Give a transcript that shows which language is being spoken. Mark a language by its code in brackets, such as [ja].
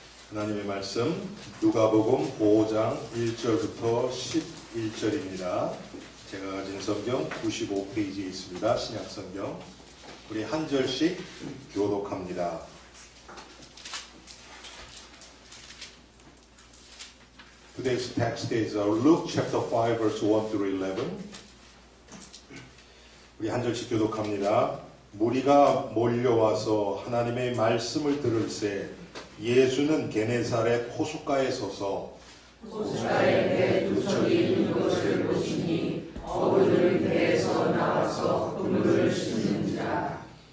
[ko] 하나님의 말씀 누가복음 5장 1절부터 11절입니다. 제가 가진 성경 95페이지에 있습니다. 신약성경. 우리 한 절씩 교독합니다. [en] Today's text is Luke chapter 5 verse 1 through 11. [ko] 우리 한 절씩 교독합니다. 무리가 몰려와서 하나님의 말씀을 들을새 예수는 게네사렛 호숫가에 서서 호숫가에 배 두 척이 있는 것을 보시니 어부들은 배에서 나와서 그물을 씻는지라.